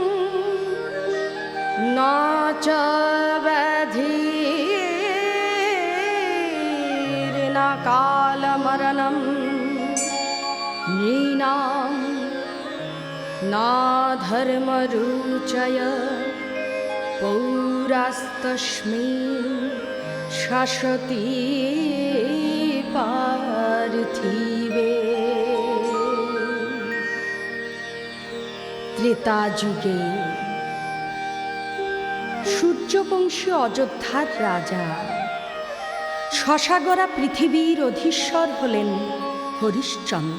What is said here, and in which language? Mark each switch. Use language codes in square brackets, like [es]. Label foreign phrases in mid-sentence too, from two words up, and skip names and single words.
[sa] न च व्याधिर्न कालमरणं नृणां न धर्मरुचय पौरास्तस्मिन् शाश्वती पार्थिवे। [bn] त्रेता যুগে সূর্যবংশী অযোধ্যার রাজা শশাগরা পৃথিবীর অধীশ্বর হলেন হরিশ্চন্দ্র।